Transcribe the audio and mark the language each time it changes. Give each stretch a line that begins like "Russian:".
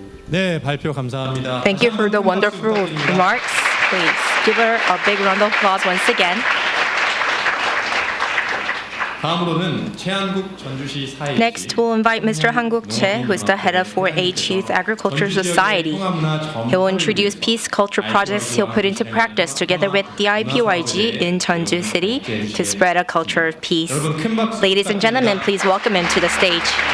Korean: 네, 발표 감사합니다.
English: Thank you for the wonderful remarks. Please give her a big round of applause once again.
Korean: 다음으로는 최한국 전주시 사회.
English: Next, we'll invite Mr. Hanguk Che, who is the head of 4-H Youth Agriculture Society. He will introduce peace culture projects he'll put into practice together with the IPYG in Jeonju City to spread a culture of peace. Ladies and gentlemen, please welcome him to the stage.